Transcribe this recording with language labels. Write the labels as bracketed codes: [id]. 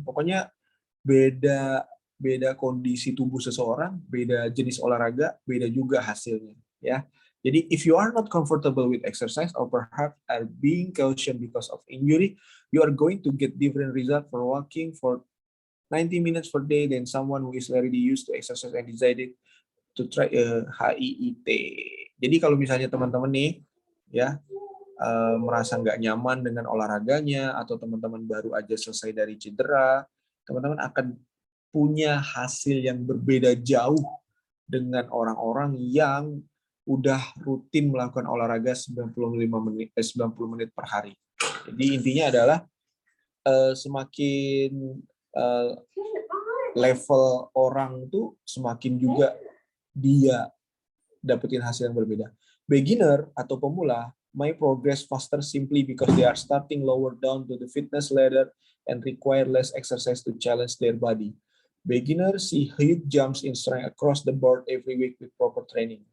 [id] Pokoknya beda beda kondisi tubuh seseorang, beda jenis olahraga, beda juga hasilnya, ya. Jadi [en] if you are not comfortable with exercise or perhaps are being cautioned because of injury, you are going to get different result for walking for 90 minutes per day than someone who is already used to exercise and decided to try a HIIT. [id] Jadi kalau misalnya teman-teman nih, ya, merasa nggak nyaman dengan olahraganya atau teman-teman baru aja selesai dari cedera, teman-teman akan punya hasil yang berbeda jauh dengan orang-orang yang udah rutin melakukan olahraga 90 menit per hari. Jadi intinya adalah semakin level orang tuh semakin juga dia dapetin hasil yang berbeda. [en] Beginner [id] atau pemula [en] may progress faster simply because they are starting lower down to the fitness ladder and require less exercise to challenge their body. Beginners see huge jumps in strength across the board every week with proper training.